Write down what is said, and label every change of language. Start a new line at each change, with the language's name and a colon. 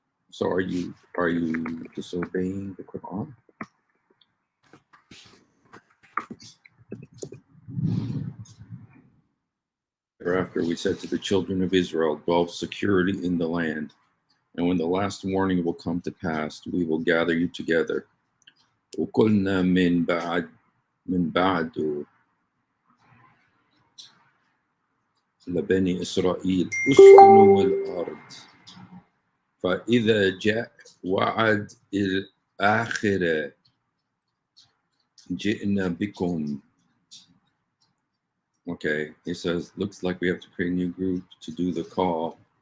English: So are you disobeying the Quran? Thereafter we said to the children of Israel, dwell securely in the land. And when the last warning will come to pass, we will gather you together.
Arabic: وَقُلْنَا من بعد لبني إسرائيل اسكنوا الأرض فإذا جاء وعد الآخرة جئنا بكم.
English: Okay, he says, looks like we have to create a new group to do the call.